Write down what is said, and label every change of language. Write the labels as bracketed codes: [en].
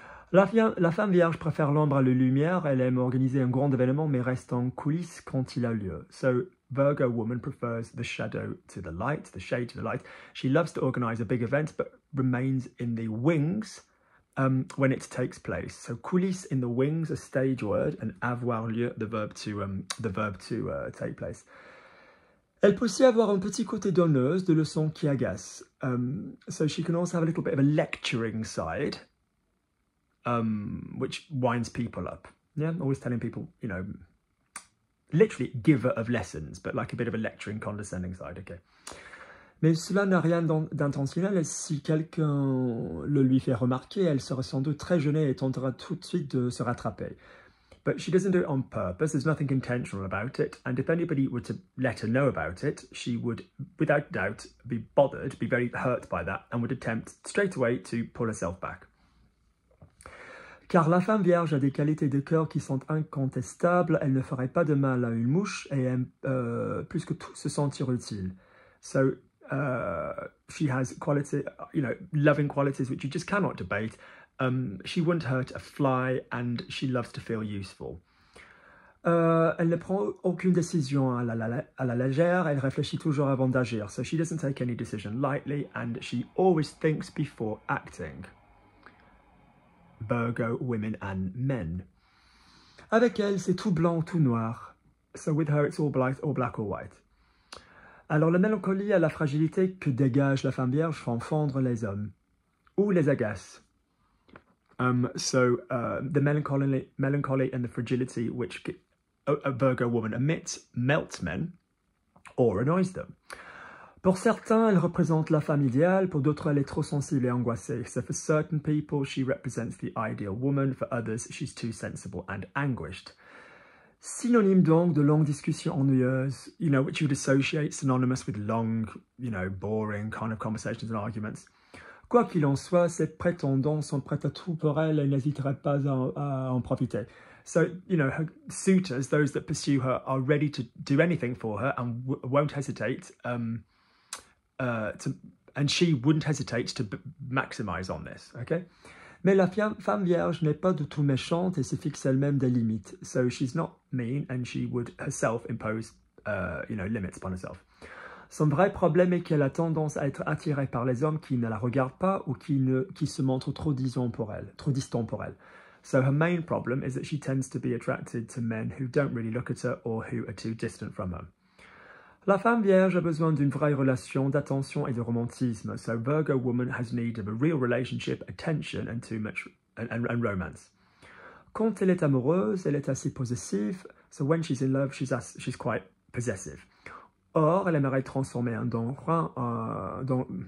[fr] La femme vierge préfère l'ombre à la lumière. Elle aime organiser un grand événement, mais reste en coulisses quand il a lieu. [en] So, Virgo woman prefers the shadow to the light, the shade to the light. She loves to organize a big event, but remains in the wings when it takes place. So, coulisses in the wings, a stage word, and avoir lieu, the verb to take place. [fr] Elle peut aussi avoir un petit côté donneuse, de leçons qui agace. [en] So, she can also have a little bit of a lecturing side. Which winds people up. Yeah, always telling people, you know, literally giver of lessons, but like a bit of a lecturing, condescending side, okay. [fr] Mais cela n'a rien d'intentionnel, et si quelqu'un le lui fait remarquer, elle sera sans doute très gênée et tentera tout de suite de se rattraper. [en] But she doesn't do it on purpose, there's nothing intentional about it, and if anybody were to let her know about it, she would, without doubt, be bothered, be very hurt by that, and would attempt straight away to pull herself back. [fr] Car la femme vierge a des qualités de cœur qui sont incontestables, elle ne ferait pas de mal à une mouche et aime plus que tout se sentir utile. [en] So she has quality, you know, loving qualities which you just cannot debate. She wouldn't hurt a fly and she loves to feel useful. [fr] Elle ne prend aucune décision à la légère, elle réfléchit toujours avant d'agir. [en] So she doesn't take any decision lightly and she always thinks before acting. Virgo women and men. [fr] Avec elle, c'est tout blanc ou tout noir. [en] So with her, it's all black or white. [fr] Alors la mélancolie et la fragilité que dégage la femme vierge font fondre les hommes. Ou les agace. [en] The melancholy and the fragility which a Virgo woman emits melts men or annoys them. [fr] Pour certains, elle représente la femme idéale, pour d'autres, elle est trop sensible et angoissée. [en] So for certain people, she represents the ideal woman, for others, she's too sensible and anguished. [fr] Synonyme donc de longues discussions ennuyeuses, [en] you know, which you would associate synonymous with long, you know, boring kind of conversations and arguments. [fr] Quoi qu'il en soit, ses prétendants sont prêts à tout pour elle et n'hésiteraient pas à en profiter. [en] So, you know, her suitors, those that pursue her, are ready to do anything for her and won't hesitate and she wouldn't hesitate to maximize on this, okay? [fr] Mais la femme vierge n'est pas du tout méchante et se fixe elle-même des limites. [en] So she's not mean and she would herself impose, you know, limits upon herself. [fr] Son vrai problème est qu'elle a tendance à être attirée par les hommes qui ne la regardent pas ou qui se montrent trop distants pour elle. [en] So her main problem is that she tends to be attracted to men who don't really look at her or who are too distant from her. [fr] La femme vierge a besoin d'une vraie relation, d'attention et de romantisme. [en] So Virgo woman has need of a real relationship, attention and too much and romance. [fr] Quand elle est amoureuse, elle est assez possessive. [en] So when she's in love, she's quite possessive. [fr] Or, elle aimerait transformer un don Juan dans...